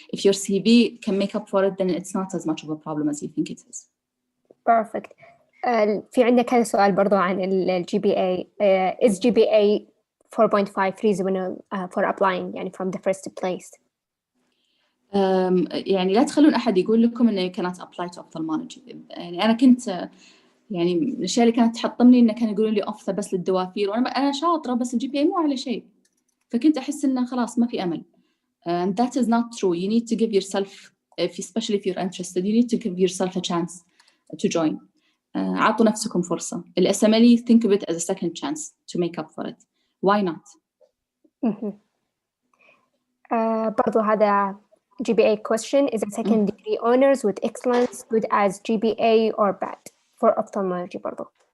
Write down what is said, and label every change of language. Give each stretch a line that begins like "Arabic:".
English: If your CV can make up for it, then it's not as much of a problem as you think it is. Perfect.
Arabic: في عندنا كذا سؤال برضو عن ال GPA.
English: Is GPA 4.5 reasonable for applying يعني from the first place?
Arabic: يعني لا تخلون أحد يقول لكم إنه
English: you cannot apply to ophthalmology.
Arabic: يعني أنا كنت يعني من الأشياء اللي كانت تحطمني إنه كانوا يقولون لي أوفثا بس للدوافير، وأنا شاطرة بس الجي بي اي مو على شيء، فكنت أحس إنه خلاص ما في أمل.
English: And that is not true. You need to give yourself, especially if you're interested, you need to give yourself a chance to join.
Arabic: عطوا نفسكم فرصة.
English: الSMLE, think of it as a second chance to make up for it. Why not? برضو هذا GPA question. Is a second degree honors with excellence good as GPA or bad for ophthalmology برضو?